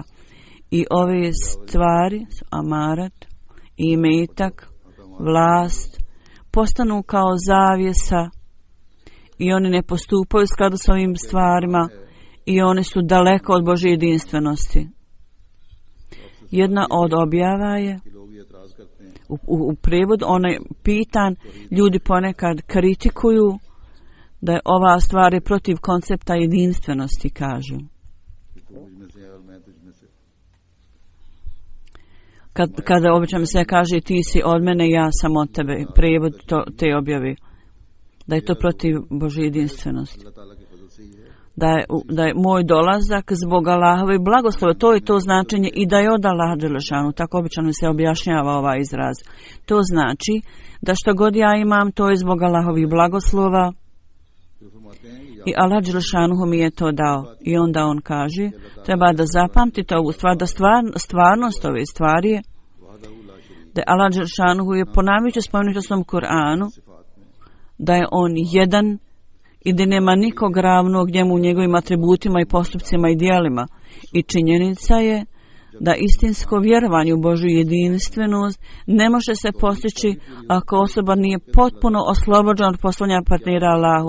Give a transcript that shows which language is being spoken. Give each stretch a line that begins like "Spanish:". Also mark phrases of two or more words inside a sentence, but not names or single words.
Bosnian: I ove stvari, amarat, imetak, vlast, postanu kao zavjesa i oni ne postupaju u skladu s ovim stvarima i oni su daleko od Božje jedinstvenosti. Jedna od objava je
Urdu: کہ لوگ یہ اعتراض کرتے ہیں
Bosnian: u prevodu, onaj pitan, ljudi ponekad kritikuju da je ova stvar je protiv koncepta jedinstvenosti, kažu.
Urdu: کہ تو مجھ میں سے ہے اور میں تجھ میں سے.
Bosnian: Kada obično se kaže ti si od mene, ja sam od tebe, prevod te objave, da je to protiv Božje jedinstvenosti.
Urdu: اللہ تعالیٰ کے فضل سے ہی ہے
Bosnian: Da je moj dolazak zbog Allahove blagoslova, to je to značenje i da je od Allaha dželešanu, tako obično se objašnjava ovaj izraz. To znači da što god ja imam, to je zbog Allahovih blagoslova
Urdu: پھر فرماتے ہیں کہ
Bosnian: i Allah dželešanu mi je to dao. I onda on kaže, treba da zapamtite ovu stvar, da stvarnost ove stvari je
Arabic: وحده لا شريك
Bosnian: da je Allah dželešanu je ponavljajući spomenuti u svom Kur'anu da je on jedan i da nema nikog ravnog njemu u njegovim atributima i postupcima i djelima. I činjenica je da istinsko vjerovanje u Božju jedinstvenost ne može se postići ako osoba nije potpuno oslobođena od poslanja partnera Allahu.